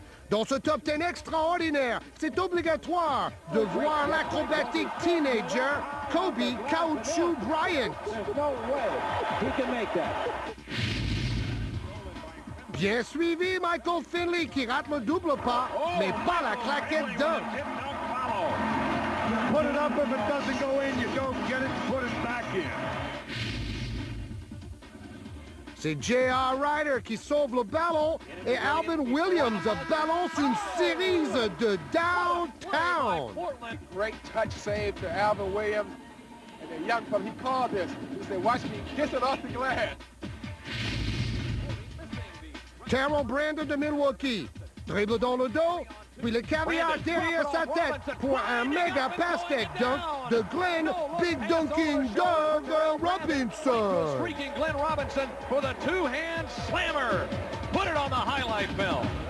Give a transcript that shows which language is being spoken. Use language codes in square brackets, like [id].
[fr] Dans ce top 10 extraordinaire, c'est obligatoire de voir l'acrobatique teenager Kobe Caoutchouc Bryant. [en] No way he can make that. [fr] Bien suivi, Michael Finley qui rate le double pas, mais pas la claquette dunk. [en] Put it up, if it doesn't go in, you go get it, put it back in. [fr] C'est J.R. Ryder qui sauve le ballon et Alvin Williams balance une série de downtown. [en] Great touch save to Alvin Williams. And the young fella, he called this. He said, watch me kiss it off the glass. [fr] Terrell Brandon de Milwaukee. Dribble dans le dos, puis le caviar derrière sa tête pour un méga pastèque dunk de Glenn Big Dunking Doug Robinson. [en] Streaking Glenn Robinson for the two-hand slammer. Put it on the highlight film.